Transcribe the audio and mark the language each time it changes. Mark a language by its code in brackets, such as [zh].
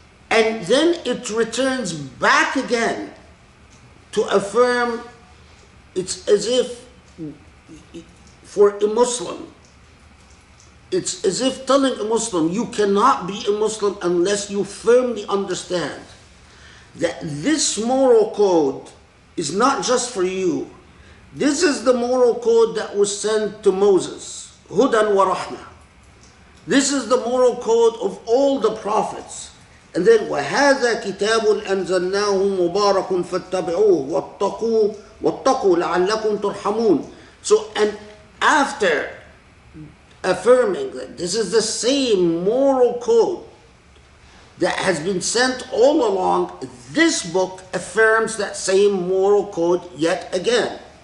[en] And then it returns back again to affirm, it's as if for a Muslim, it's as if telling a Muslim, you cannot be a Muslim unless you firmly understand that this moral code is not just for you. This is the moral code that was sent to Moses, [ar] Hudan wa Rahmah. [en] This is the moral code of all the prophets. And then [ar] وَهَذَا كِتَابٌ أَنزَلْنَاهُ مُبَارَكٌ فَاتَّبِعُوهُ وَاتَّقُوا لَعَلَّكُمْ تُرْحَمُونَ. [en] So, and after affirming that this is the same moral code that has been sent all along, this book affirms that same moral code yet again.